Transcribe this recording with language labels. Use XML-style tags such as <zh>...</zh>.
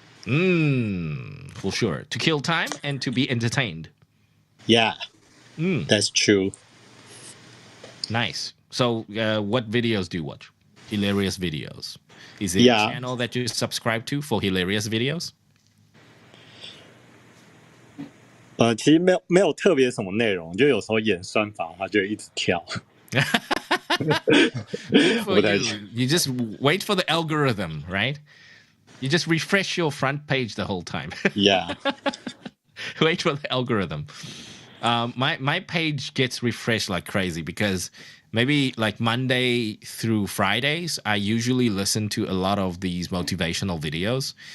<en>For sure. To kill time and to be entertained. Yeah, that's true. Nice. So what videos do you watch? Hilarious videos. Is it a channel that you subscribe to for hilarious videos?</en> <zh>其实没有特别什么内容，就有时候演算法它就一直跳。</zh> <en>Good for you. You just wait for the algorithm, right? You just refresh your front page the whole time. Yeah. Wait for the algorithm. My page gets refreshed like crazy because maybe like Monday through Fridays, I usually listen to a lot of these motivational videos.</en>